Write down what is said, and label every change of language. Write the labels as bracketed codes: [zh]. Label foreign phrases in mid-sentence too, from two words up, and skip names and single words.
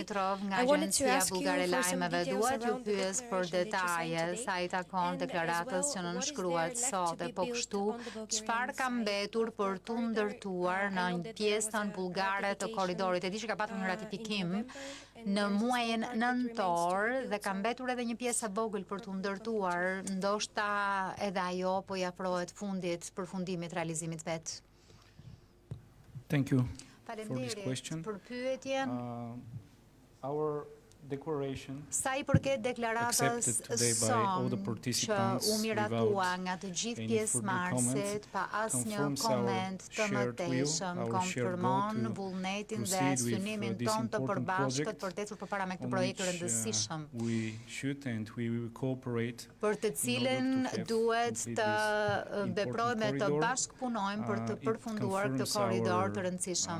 [en] I wanted to ask you for some details around the declaration that you signed [sq] sa I takon [en] today, [sq] deklaratës që nënshkruat sot dhe po kështu çfarë ka mbetur për tu ndërtuar në një pjesën bulgare të korridorit. E di që ka patur një ratifikim në muajin nëntor dhe ka mbetur edhe një pjesë e vogël për tu ndërtuar, ndoshta edhe ajo po i afrohet fundit, përfundimit, realizimit vet. [en] Thank you for this question. [sq] Për pyetjen. [en] Our declaration [sq] Sa I përket deklaratës son që u miratua nga të gjithë pjesëmarrësit pa asnjë koment të mëtejshëm, konfirmon vullnetin dhe synimin ton të përbashkët për të ecur përpara me këtë projekt të rëndësishëm, për të cilin duhet të veprojmë të bashkëpunojmë për të përfunduar këtë korridor të rëndësishëm.